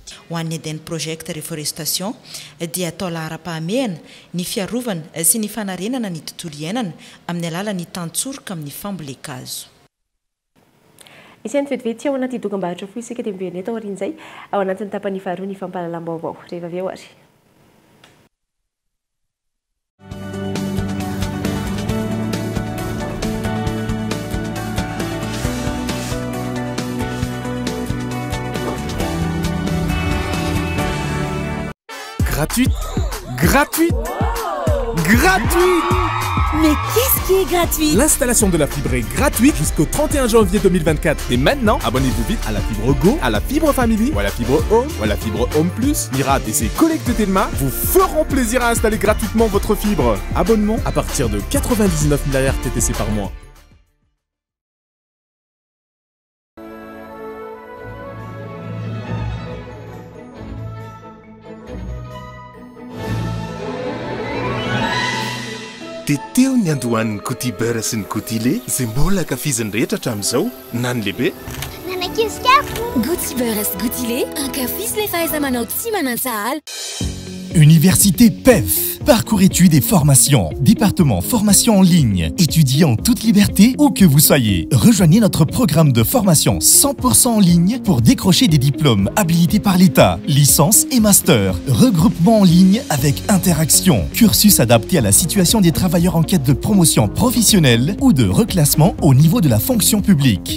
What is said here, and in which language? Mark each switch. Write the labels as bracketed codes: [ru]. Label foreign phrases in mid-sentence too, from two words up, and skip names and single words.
[mg] Ho an'ny Eden Project Reforestation dia atao lahara-pahamehana ny fiarovana sy ny fanarenana ny tontolo iainana amin'ny alalan'ny tantsoroka amin'ny fambolekazo. Isan'ny vetivety ao anaty dokam-barotra foy isika dia miveny eto aorian'izay ao anatin'ny tapany faharoa ny fampahalalam-baovao rehefa avy eo ary. [fr] Gratuite. Gratuite. Gratuite. Mais qu'est-ce qui est gratuit? L'installation de la fibre est gratuite jusqu'au 31 janvier 2024. Et maintenant, abonnez-vous vite à la fibre Go, à la fibre Family, ou à la fibre Home, ou à la fibre Home Plus. Mira et ses collègues de Telma vous feront plaisir à installer gratuitement votre fibre. Abonnement à partir de 99 000 RTTC par mois. [mg] Teteo ny andohan'ny Coty beurre sy ny Coty lait izay mbola ankafiziny rehetra hatramin'izao na ny lehibe. Coty beurre sy Coty lait, ankafisy le fahaiza-manao tsy manantsahala. [fr] Université PEF. parcours études et formation, département formation en ligne, étudiez en toute liberté où que vous soyez. Rejoignez notre programme de formation 100% en ligne pour décrocher des diplômes habilités par l'État, licence et master, regroupement en ligne avec interaction, cursus adapté à la situation des travailleurs en quête de promotion professionnelle ou de reclassement au niveau de la fonction publique.